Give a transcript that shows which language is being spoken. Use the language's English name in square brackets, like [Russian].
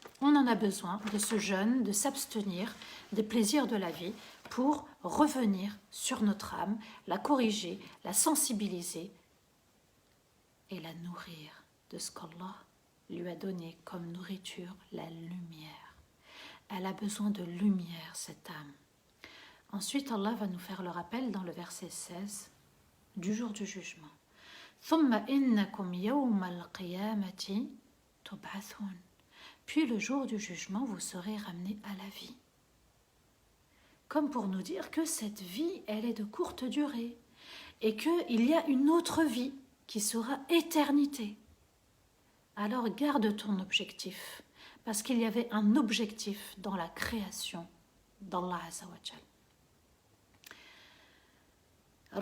[French] On en a besoin de ce jeûne, de s'abstenir des plaisirs de la vie pour revenir sur notre âme, la corriger, la sensibiliser et la nourrir de ce qu'Allah lui a donné comme nourriture, la lumière. Elle a besoin de lumière, cette âme. Ensuite, Allah va nous faire le rappel dans le verset 16 du jour du jugement. [Arabic] ثم إنكم يوم القيامة تبعثون. [French] Puis le jour du jugement, vous serez ramenés à la vie. Comme pour nous dire que cette vie, elle est de courte durée et qu'il y a une autre vie qui sera éternité. Alors garde ton objectif, parce qu'il y avait un objectif dans la création d'Allah Azza wa Jal.